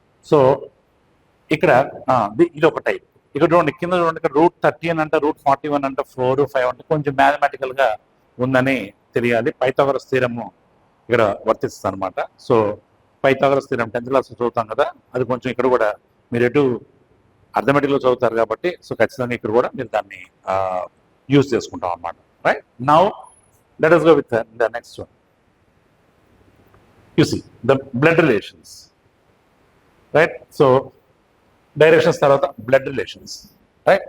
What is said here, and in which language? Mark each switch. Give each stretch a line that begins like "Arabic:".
Telugu: So ఇక్కడ ఇది ఒక టైప్. ఇక్కడ చూడండి, కింద చూడండి, ఇక్కడ రూట్ 30 అని అంటే, రూట్ 41 అంటే, 4, 5 అంటే కొంచెం మ్యాథమెటికల్గా ఉందని తెలియాలి. పైథాగరస్ థీరము ఇక్కడ వర్తిస్తుంది అనమాట. So Pythagoras theorem 10th class చదువుతాం కదా, అది కొంచెం ఇక్కడ కూడా మీరు ఎటు అర్థమెటిక్లో చదువుతారు కాబట్టి, సో ఖచ్చితంగా ఇక్కడ కూడా మీరు దాన్ని యూజ్ చేసుకుంటాం అనమాట, right?
English: Now let us go with the next one. You see the blood relations, right?
Telugu: So directions తర్వాత బ్లడ్ రిలేషన్స్, రైట్?